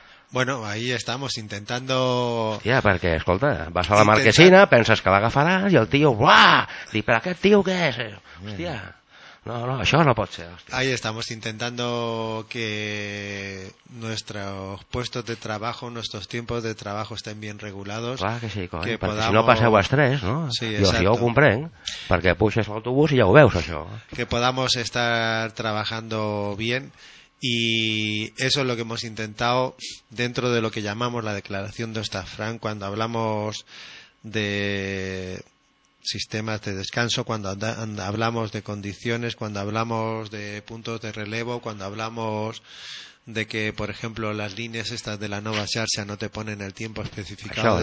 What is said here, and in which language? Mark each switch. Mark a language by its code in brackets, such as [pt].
[es] Bueno, ahí estamos intentando... [ca] Hòstia, perquè, escolta, vas a la marquesina, penses que l'agafaràs i el tio, buah! Dic, però aquest tio què és? Hòstia, no, no, això no pot ser. Hòstia. [es] Ahí estamos intentando que nuestros puestos de trabajo, nuestros tiempos de trabajo estén bien regulados. [ca] Clar que sí, coi, que perquè [es] podamos... [ca] si no passeu estrès, no? Sí, exacto. Jo ho comprenc, perquè puges l'autobús i ja ho veus, això. [es] Que podamos estar trabajando bien... Y eso es lo que hemos intentado dentro de lo que llamamos la declaración de Ostafrán, cuando hablamos de sistemas de descanso, cuando hablamos de condiciones, cuando hablamos de puntos de relevo, cuando hablamos de que, por ejemplo, las líneas estas de la nueva xarxa no te ponen el tiempo especificado.